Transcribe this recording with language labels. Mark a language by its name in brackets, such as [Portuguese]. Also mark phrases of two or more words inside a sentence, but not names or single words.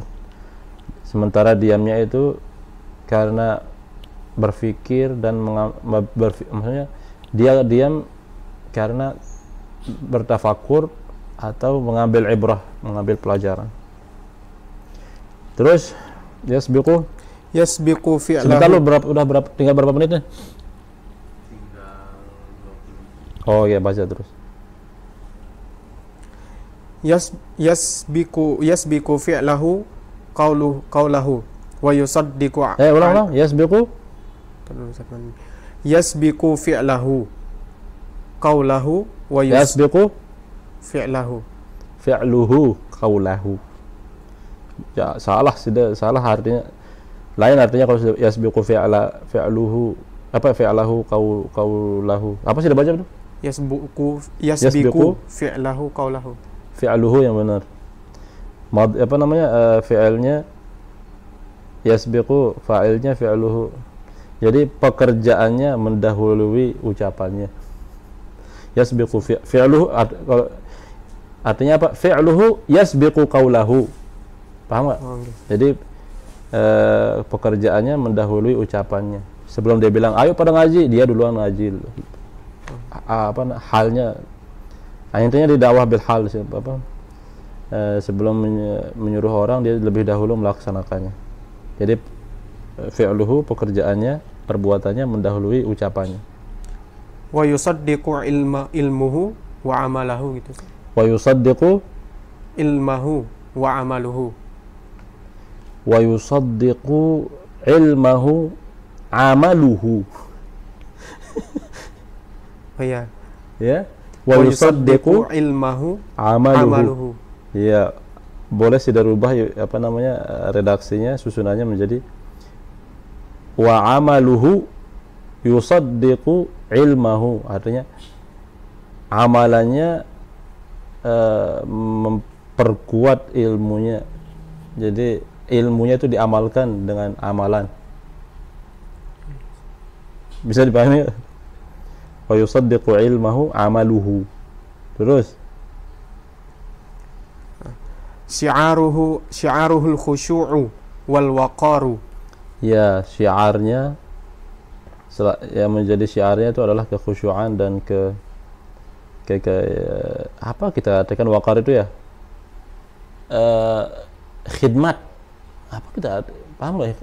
[Indonesian] Sementara diamnya itu karena berfikir dan maksudnya dia diam karena bertafakur atau mengambil ibrah, mengambil pelajaran. [Arabic] Terus يسبق فعله. [Indonesian] Sebentar lu tinggal berapa menit nih? Oh ya, baca terus. [Arabic] يسبق فعله قوله ويصدق. [Indonesian] Ulang. [Arabic] يسبق فعله قوله و yasbiqu fi'luhu qawlahu. Ya, [Indonesian] salah artinya. Lain artinya kalau [Arabic] يسبق فعله قوله. [Indonesian] Apa sih baca itu? [Arabic] يسبق فعله قوله. [Indonesian] Fi'luhu yang benar. Fi'ilnya yasbiqu, fa'ilnya fi'luhu. Jadi pekerjaannya mendahului ucapannya. [Arabic] يسبق فعله [Indonesian] artinya apa? [Arabic] فعله يسبق قوله. [Indonesian] Paham enggak? Jadi pekerjaannya mendahului ucapannya. Sebelum dia bilang ayo pada ngaji, dia duluan ngaji. Halnya intinya di [Arabic] دعوة بالحال, [Indonesian] sebelum menyuruh orang dia lebih dahulu melaksanakannya. Jadi fi'luhu, pekerjaannya, perbuatannya mendahului ucapannya. [Arabic] ويصدق علمه وعمله gitu. ويصدق علمه وعمله. ويصدق علمه عمله. [Indonesian] Oh ya. [Arabic] Ya. ويصدق ilmahu amaluhu. Ya. [Indonesian] Boleh sudah rubah redaksinya, susunannya menjadi [Arabic] وعمله يصدق علمه, [Indonesian] artinya amalannya memperkuat ilmunya. Jadi ilmunya itu diamalkan dengan amalan. Bisa dipahami? [Arabic] ويصدق علمه عمله. [Indonesian] Terus [Arabic] شعاره الخشوع والوقار. [Indonesian] Ya, syiarnya yang menjadi syiarnya itu adalah kekhusyuan dan apa kita katakan waqar itu ya? Khidmat. Apa kita paham enggak?